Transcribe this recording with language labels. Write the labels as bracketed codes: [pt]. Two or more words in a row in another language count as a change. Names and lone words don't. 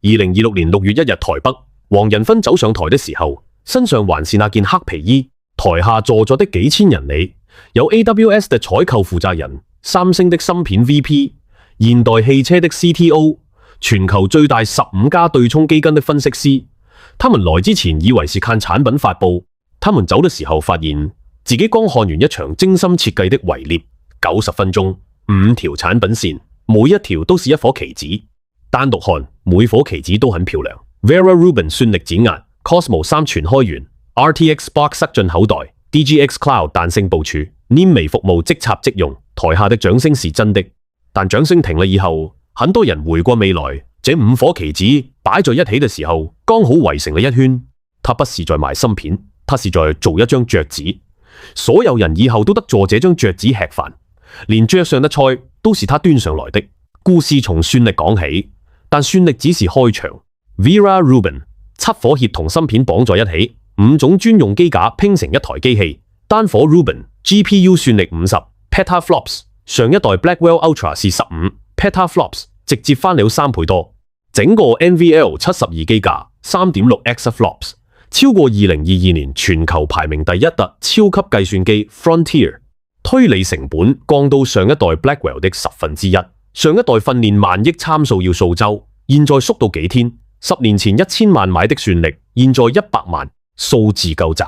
[zh] 2026 年6月1日台北，黃仁勳走上台的時候，身上還是那件黑皮衣，台下坐着的幾千人裏，有 AWS 的採購負責人、三星的芯片 VP、現代汽車的 CTO、全球最大15家對沖基金的分析師。他們來之前以為是看產品發佈，他們走的時候發現自己剛看完一場精心設計的圍獵，90分鐘，5條產品線，每一條都是一顆棋子，單獨看每顆棋子都很漂亮。Vera Rubin 算力指壓 ，Cosmos 3全開源 ，RTX Spark 塞進口袋 ，DGX Cloud 彈性部署，黏微服務即插即用。台下的掌聲是真的，但掌聲停了以後，很多人回過未來，這5顆棋子擺在一起的時候，剛好圍成了一圈。他不是在賣芯片，他是在做一張桌子。所有人以後都得坐這張桌子吃飯，連桌上的菜都是他端上來的。故事從算力講起，但算力只是開場。Vera Rubin 7顆協同芯片綁在一起，5種專用機架拼成一台機器。單顆 Rubin GPU 算力50 petaflops， 上一代 Blackwell Ultra 是15 petaflops， 直接翻了3倍多。整個 NVL 72 機架 3.6 exaflops， 超過2022年全球排名第1的超級計算機 Frontier。推理成本降到上一代 Blackwell 的1/10。上一代訓練萬億參數要數周，現在縮到幾天。10年前1000萬買的算力，現在100萬，數字夠炸。